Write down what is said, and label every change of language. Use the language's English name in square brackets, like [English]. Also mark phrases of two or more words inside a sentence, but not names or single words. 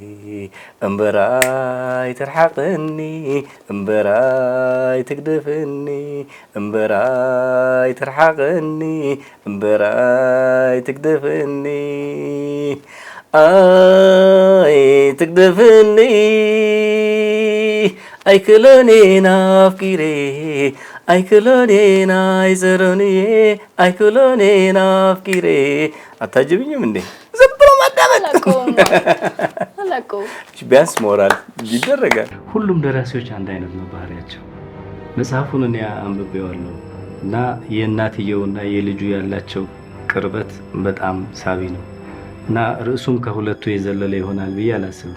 [Tigrinya] እምበራይ ትርሓቕኒ እምበራይ ትግደፍኒ እምበራይ ትርሓቕኒ እምበራይ ትግደፍኒ ኣይ ትግደፍኒ ኣይክሎኒ ናፍቂሬ ኣይክሎኒ ናይዘሮኒ ኣይክሎኒ ናፍቂሬ [Amharic] አታጅብኝም እንዴ? ዝም ብሎ ማዳመጥ ቢያንስ ሞራል ይደረጋል። ሁሉም ደራሲዎች አንድ አይነት ነው ባህሪያቸው። መጽሐፉን እኔ አንብቤዋለሁ እና የእናትየውና የልጁ ያላቸው ቅርበት በጣም ሳቢ ነው እና ርዕሱም ከሁለቱ የዘለለ ይሆናል ብዬ አላስብም።